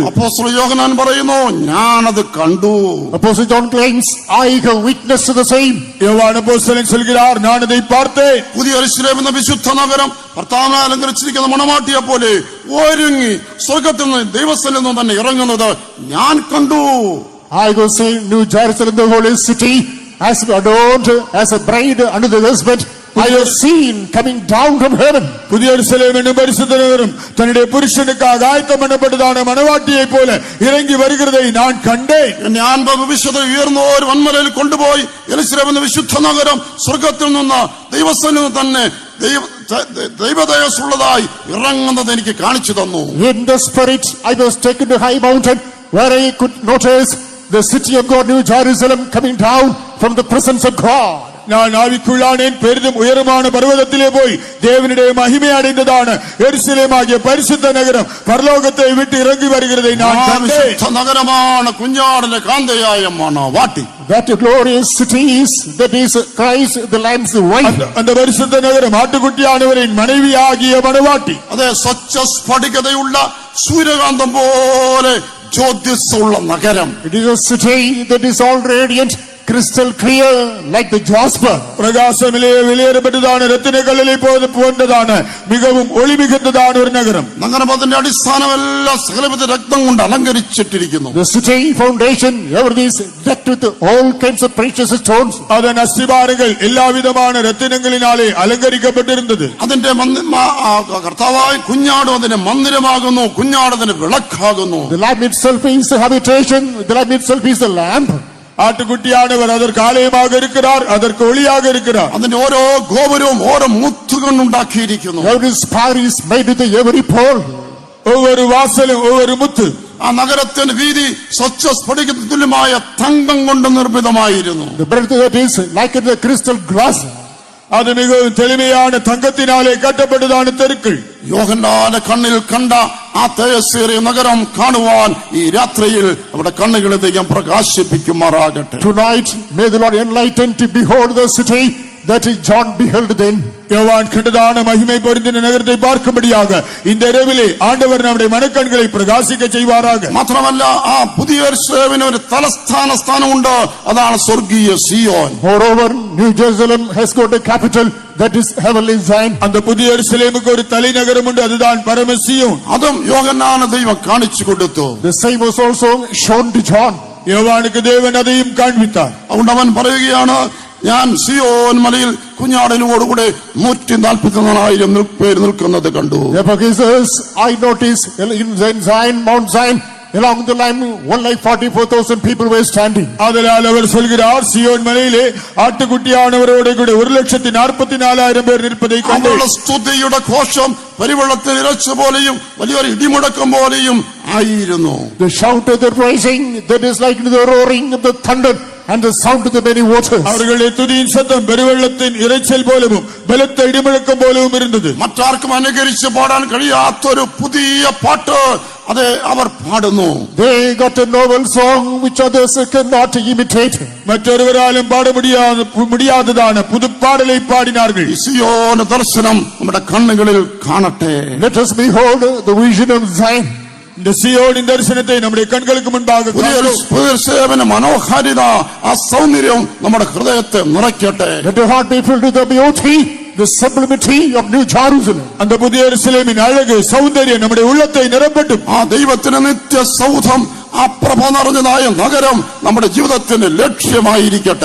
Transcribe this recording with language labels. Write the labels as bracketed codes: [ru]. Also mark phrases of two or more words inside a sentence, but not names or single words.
[ml] അപ്പോസ്തലൻ യോഹന്നാൻ പറയുന്നു, ഞാനത് കണ്ടു. [en] Apostle John claims, I have witnessed the same. [ta] யோவான் அப்போஸ்தலன் சொல்கிறார், நான் அதை பார்த்தேன். [ml] പുതിയ യെരൂശലേം എന്ന വിശുദ്ധ നഗരം ഭർത്താവിനെ അലങ്കരിച്ചിരിക്കുന്ന മണവാട്ടിയെ പോലെ ഒരുങ്ങി സ്വർഗത്തിൽ നിന്ന് ദൈവസ്ഥനിൽ നിന്ന് തന്നെ ഇറങ്ങുന്നത് ഞാൻ കണ്ടു. [en] I go see New Jerusalem, the holy city, as adorned as a bride under the husband. I have seen coming down from heaven. [ta] புதிய எருசலேம் என்னும் பரிசுத்த நகரம் தன்னுடைய புருஷனுக்காக ஆயத்தம் பண்ணப்பட்டதான மணவாட்டியை போல இறங்கி வருகிறதை நான் കണ്ടேன். [ml] ഞാൻ ഭവിഷ്യത ഉയർന്ന ഒരു വൻമലയിൽ കൊണ്ടുപോയി യെരൂശലേം എന്ന വിശുദ്ധ നഗരം സ്വർഗത്തിൽ നിന്ന് ദൈവസ്ഥനിൽ നിന്ന് തന്നെ ദൈവതേജസ്സുള്ളതായി ഇറങ്ങുന്നത് എനിക്ക് കാണിച്ചു തന്നു. [en] In the spirit, I was taken to high mountain where I could notice the city of God, New Jerusalem, coming down from the presence of God. [ta] நான் ஆவிக்குள்ளானேன், பெரிதும் உயரமான பர்வதத்திலே போய் தேவனுடைய மகிமை அடைந்ததான எருசலேம் ஆகிய பரிசுத்த நகரம் பரலோகத்தை விட்டு இறங்கி வருகிறதை நான் கண்டேன். [ml] നഗരമാണ് കുഞ്ഞാടിന്റെ കാന്തയായ മണവാട്ടി. [en] That glorious city is, that is Christ, the Lamb's wife. [ta] அந்த பரிசுத்த நகரம் ஆட்டுக்குட்டியானவரின் மனைவி ஆகிய மணவாட்டி. [ml] അതെ, സ്വച്ഛ സ്ഫടികതയുള്ള സൂര്യകാന്തം പോലെ ജ്യോതിസ്സുള്ള നഗരം. [en] It is a city that is all radiant, crystal clear like the jasper. [ta] பிரகாசமிலே வெளியேறப்பட்டதான ரத்தின கல்லை போன்றதான மிகவும் ஒளி மிகுந்ததான ஒரு நகரம். [ml] നഗരം അതിന്റെ അടിസ്ഥാനമെല്ലാം സകലവിധ രക്തം കൊണ്ട് അലങ്കരിച്ചിട്ടിരിക്കുന്നു. [en] The city foundation, everything is decked with all kinds of precious stones. [ta] அதன் அஸ்திபாரங்கள் எல்லா விதமான ரத்தினங்களினாலே அலங்கரிக்கப்பட்டிருந்தது. [ml] അതിന്റെ കർത്താവായ കുഞ്ഞാടും അതിന്റെ മന്ദിരമാകുന്നു, കുഞ്ഞാടതിന് വിളക്കാകുന്നു. [en] The lamb itself is the habitation, the lamb itself is the lamp. [ta] ஆட்டுக்குட்டியானவர் அதற்கு ஆலயமாக இருக்கிறார், அதற்கு ஒளியாக இருக்கிறார். [ml] അതിന്റെ ഓരോ ഗോപുരവും ഓരോ മുത്തുകൊണ്ടുണ്ടാക്കിയിരിക്കുന്നു. [en] Every spire is made with every pole. [ta] ஒவ்வொரு வாசலும் ஒவ்வொரு முத்து. [ml] ആ നഗരത്തിന്റെ വീതി സ്വച്ഛ സ്ഫടികത്തിന് തുല്യമായ തങ്കം കൊണ്ട് നിർമ്മിതമായിരുന്നു. [en] The breadth that is like the crystal glass. [ta] அது மிகவும் தெளிமையான தங்கத்தினாலே கட்டப்பட்டதான தெருக்கள். [ml] യോഹന്നാന്റെ കണ്ണിൽ കണ്ട ആ തേജസ്സേറിയ നഗരം കാണുവാൻ ഈ രാത്രിയിൽ അവിടെ കണ്ണുകളെ ദൈവം പ്രകാശിപ്പിക്കുമാറാകട്ടെ. [en] Tonight may the Lord enlighten to behold the city that John beheld then. [ta] யோவான் கண்டதான மகிமை பொருந்தின நகரத்தை பார்க்கும்படியாக இந்த இரவிலே ஆண்டவர் நம்முடைய மனக்கண்களை பிரகாசிக்க செய்வாராக. [ml] മാത്രമല്ല, ആ പുതിയ യെരൂശലേമിന് ഒരു തലസ്ഥാന സ്ഥാനമുണ്ട്, അതാണ് സ്വർഗീയ സിയോൻ. [en] Moreover, New Jerusalem has got a capital, that is heavenly Zion. [ta] அந்த புதிய எருசலேமுக்கு ஒரு தலைநகரம் உண்டு, அதுதான் பரமசியோன். [ml] അതും യോഹന്നാന് ദൈവം കാണിച്ചു കൊടുത്തു. [en] The same was also shown to John. [ta] யோவானுக்கு தேவன் அதையும் காண்பித்தார். [ml] അതുകൊണ്ട് അവൻ പറയുകയാണ്, ഞാൻ സിയോൻ മലയിൽ കുഞ്ഞാടിനോടുകൂടെ 144,000 പേര് നിൽക്കുന്നത് കണ്ടു. [en] Therefore he says, I noticed in Zion, Mount Zion, along the line 1,44,000 people were standing. [ta] ஆதலால் அவர் சொல்கிறார், சியோன் மலையிலே ஆட்டுக்குட்டியானவரோடு கூட 1,44,000 பேர் நிற்பதை கண்டேன். [ml] അവരുടെ സ്തുതിയുടെ ഘോഷം പരിവെള്ളത്തിൽ ഇരച്ച പോലെയും വലിയൊരു ഇടിമുഴക്കം പോലെയും ആയിരുന്നു. [en] The shout of the rising, that is like the roaring of the thunder and the sound of the many waters. [ta] அவர்களுடைய துதியின் சத்தம் பெருவெள்ளத்தின் இரைச்சல் போலவும் பலத்த இடிமுழக்கம் போலவும் இருந்தது. [ml] മറ്റാർക്കും അനുകരിച്ച് പാടാൻ കഴിയാത്തൊരു പുതിയ പാട്ട് അത് അവർ പാടുന്നു. [en] They got a novel song which others cannot imitate. [ta] மற்றொருவராலும் பாட முடியாததான புது பாடலை பாடினார்கள். [ml] ഈ സിയോൻ ദർശനം നമ്മുടെ കണ്ണുകളിൽ കാണട്ടെ. [en] Let us behold the vision of Zion. [ta] இந்த சீயோனின் தரிசனத்தை நம்முடைய கண்களுக்கு முன்பாக [ml] പുതിയൊരു സേവന മനോഹാരിത, ആ സൗന്ദര്യം നമ്മുടെ ഹൃദയത്തെ നിറയ്ക്കട്ടെ. [en] Let your heart be filled with the beauty, the sublimity of New Jerusalem. [ta] அந்த புதிய எருசலேமின் அழகு சௌந்தரியம் நம்முடைய உள்ளத்தை நிரப்பட்டும். [ml] ആ ദൈവത്തിന് നിത്യ സൗധം, ആ പ്രഭ നിറഞ്ഞതായ നഗരം നമ്മുടെ ജീവിതത്തിന്റെ ലക്ഷ്യമായിരിക്കട്ടെ.